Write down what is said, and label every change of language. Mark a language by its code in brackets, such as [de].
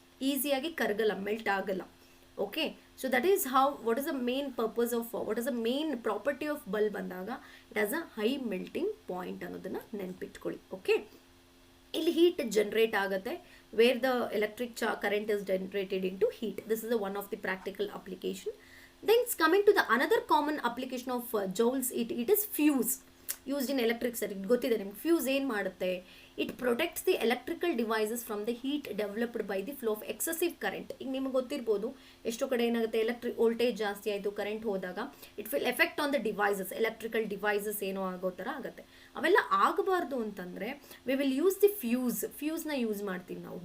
[kn] ಈಸಿಯಾಗಿ ಕರಗಲ್ಲ, ಮೆಲ್ಟ್ ಆಗಲ್ಲ. [en] okay, so that is how what is the main purpose of what is the main property of bulb ಅಂದಾಗ it has a high melting point [kn] ಅನ್ನೋದನ್ನು ನೆನ್ಪಿಟ್ಕೊಳ್ಳಿ. [en] okay, [kn] ಇಲ್ಲಿ heat generate ಆಗುತ್ತೆ, [en] Where the electric current is generated into heat. This is one of the practical application. Then coming to the another common application of joules, it is fuse used in electric circuit. [kn] ಗೊತ್ತಿದೆ ನಿಮ್ಗೆ fuse ಏನು ಮಾಡುತ್ತೆ? [en] It protects the electrical devices from the heat developed by the flow of excessive current. [kn] ಈಗ ನಿಮ್ಗೆ ಗೊತ್ತಿರ್ಬೋದು, ಎಷ್ಟೋ ಕಡೆ ಏನಾಗುತ್ತೆ, ಎಲೆಕ್ಟ್ರಿಕ್ ವೋಲ್ಟೇಜ್ ಜಾಸ್ತಿ ಆಯಿತು, ಕರೆಂಟ್ ಹೋದಾಗ [en] it will effect on the devices, [kn] electrical devices ಏನೋ ಆಗೋ ಥರ ಆಗುತ್ತೆ. ಅವೆಲ್ಲ ಆಗಬಾರ್ದು ಅಂತಂದರೆ [en] we will use [kn] the ಫ್ಯೂಸ್ನ use ಮಾಡ್ತೀವಿ ನಾವು.